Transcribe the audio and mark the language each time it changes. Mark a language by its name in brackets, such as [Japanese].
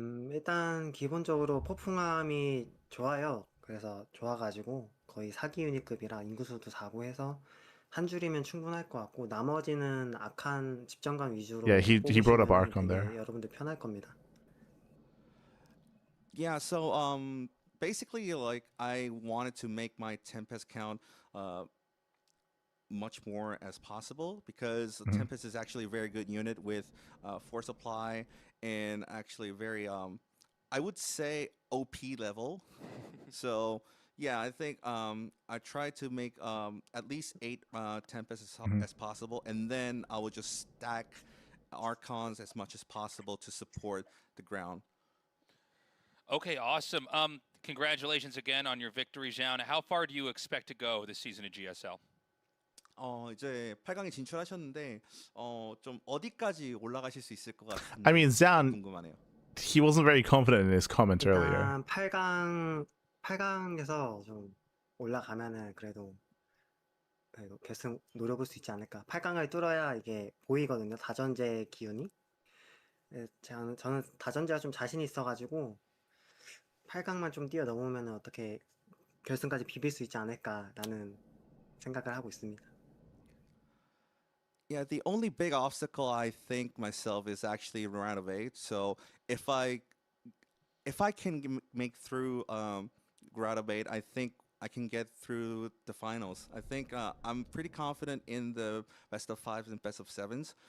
[Korean] 일단 기본적으로 폭풍함이 좋아요. 그래서 좋아가지고 거의 4기 유닛급이라 인구수도 4고 해서 한 줄이면 충분할 것 같고 나머지는 악한 집정관 위주로 [English] Yeah, he brought up Archon [Korean] 되게 [English] there. [Korean] 여러분들 편할 겁니다. [English] Yeah, so basically, like, I wanted to make my Tempest count much more as possible because Mhm. Tempest is actually a very good unit with force supply and actually very I would say OP level. So yeah, I think I try to make at least 8 Tempests Mhm. as possible, and then I will just stack Archons as much as possible to support the ground. Okay, awesome. Congratulations again on your victory, Zoun. How far do you expect to go this season of GSL? [Korean] 이제 8강에 진출하셨는데 좀 어디까지 올라가실 수 있을 것 [English] I mean, Zoun, [Korean] 궁금하네요. [English] he wasn't very confident in his comment earlier. [Korean] 일단 8강에서 좀 올라가면은 그래도 결승 노려볼 수 있지 않을까. 8강을 뚫어야 이게 보이거든요. 다전제 기운이. 저는 다전제가 좀 자신 있어가지고 8강만 좀 뛰어넘으면 어떻게 결승까지 비빌 수 있지 않을까라는 생각을 하고 있습니다. [English] Yeah, the only big obstacle I think myself is actually round of 8. So if I can make through round of 8, I think I can get through the finals. I think I'm pretty confident in the best of 5s and best of 7s.